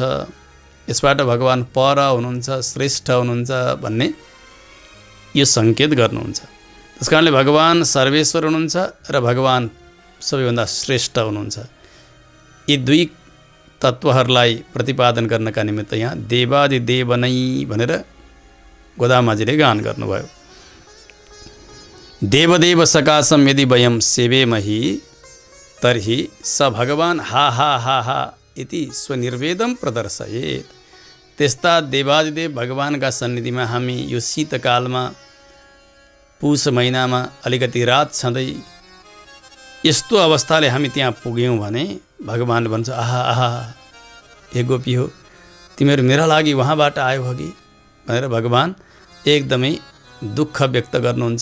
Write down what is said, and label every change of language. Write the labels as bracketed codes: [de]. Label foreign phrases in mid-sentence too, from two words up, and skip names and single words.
[ne] यसबाट भगवान पर हुनुहुन्छ, श्रेष्ठ हुनुहुन्छ भन्ने यो सङ्केत गर्नुहुन्छ। त्यसकारणले भगवान सर्वेश्वर हुनुहुन्छ र भगवान सबैभन्दा श्रेष्ठ हुनुहुन्छ। यी 2 तत्त्वहरूलाई प्रतिपादन गर्नका निमित्त यहाँ देवादिदेव नै भनेर गोदामाजीले गान गर्नुभयो। [sa] देवदेव सकाशम यदि वयं सेवेमहि तर्हि स भगवान हा हा हा हा इति स्वनिर्वेदम प्रदर्शयेत्। [ne] त्यस्ता देवादिदेव भगवानका सन्निधिमा हामी यो शीतकालमा पुष महिनामा अलिकति रात छँदै यस्तो अवस्थाले हामी त्यहाँ पुग्यौँ भने भगवानले भन्छ आहा आहा हे गोपी हो तिमीहरू मेरा लागि वहाँबाट आयो हो कि भनेर भगवान एकदमै दुःख व्यक्त गर्नुहुन्छ।